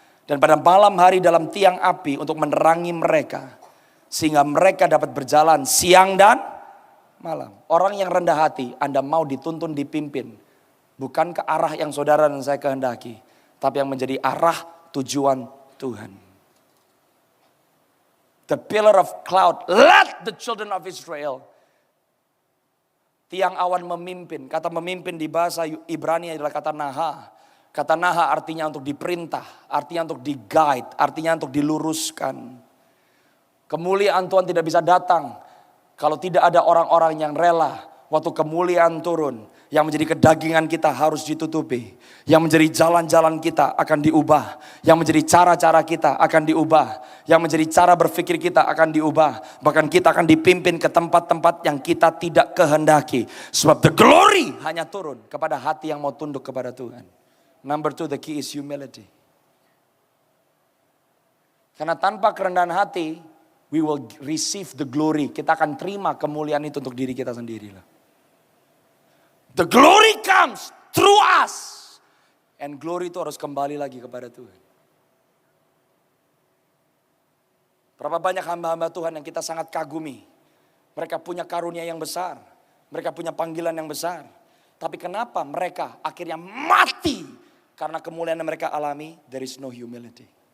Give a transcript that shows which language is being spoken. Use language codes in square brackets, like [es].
[id] Dan pada malam hari dalam tiang api untuk menerangi mereka. Sehingga mereka dapat berjalan siang dan malam. Orang yang rendah hati, Anda mau dituntun dipimpin. Bukan ke arah yang saudara dan saya kehendaki, tapi yang menjadi arah tujuan Tuhan. [en] The pillar of cloud led the children of Israel. [id] Tiang awan memimpin. Kata memimpin di bahasa Ibrani adalah kata naha. Kata naha artinya untuk diperintah, artinya untuk di-guide, artinya untuk diluruskan. Kemuliaan Tuhan tidak bisa datang kalau tidak ada orang-orang yang rela waktu kemuliaan turun. Yang menjadi kedagingan kita harus ditutupi. Yang menjadi jalan-jalan kita akan diubah. Yang menjadi cara-cara kita akan diubah. Yang menjadi cara berpikir kita akan diubah. Bahkan kita akan dipimpin ke tempat-tempat yang kita tidak kehendaki. Sebab the glory hanya turun kepada hati yang mau tunduk kepada Tuhan. [en] Number 2, the key is humility. [id] Karena tanpa kerendahan hati, [en] we will receive the glory. [id] Kita akan terima kemuliaan itu untuk diri kita sendiri lah. [en] The glory comes through us. [id] And glory itu harus kembali lagi kepada Tuhan. Berapa banyak hamba-hamba Tuhan yang kita sangat kagumi. Mereka punya karunia yang besar. Mereka punya panggilan yang besar. Tapi kenapa mereka akhirnya mati? Karena kemuliaan yang mereka alami, [en] there is no humility.